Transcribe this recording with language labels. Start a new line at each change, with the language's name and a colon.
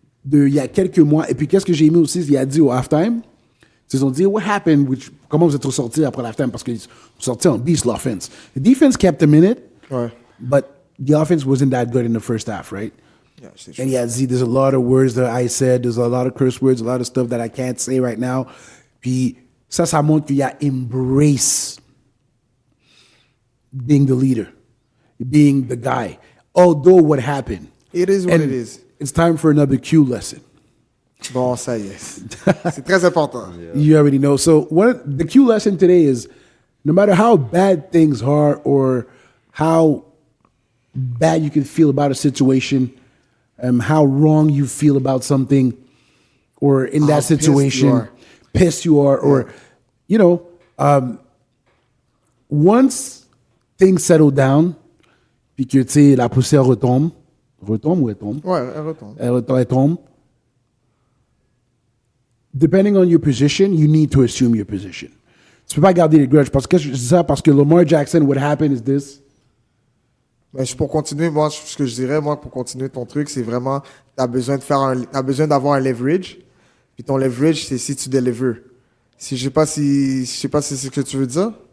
French: Il y a quelques mois, et puis qu'est-ce que j'ai aimé aussi, il a dit au halftime, ils ont dit,
English: what happened,
French: comment vous êtes ressortis après l'halftime, parce qu'ils sont sortis en beast, l'offense.
English: The defense kept them in it, but the offense wasn't that good in the first half, right? Yeah, and he had Z, there's a lot of words that I said, there's a lot of curse words, a lot of stuff that I can't say right now.
French: Puis ça montre qu'il y a
English: embrace being the leader, being the guy. Although what happened. It is what it is. It's time for another Q lesson.
French: Bon, ça y est. C'est très important.
English: You already know. So the Q lesson today is, no matter how bad things are or how bad you can feel about a situation, how wrong you feel about something, or in that situation, pissed you are, or, you know, once things settle down,
French: puis que, tu sais, la poussière retombe ou elle tombe? Ouais, elle retombe. Elle tombe.
English: Depending on your position, you need to assume your position.
French: Tu peux pas garder les grudges. Parce que je dis ça parce que Lamar Jackson,
English: what happened is this.
French: Mais pour continuer, moi, ce que je dirais, moi, pour continuer ton truc, c'est vraiment, t'as besoin d'avoir un leverage. Puis ton leverage, c'est si tu delivers. Je sais pas si c'est ce que tu veux dire.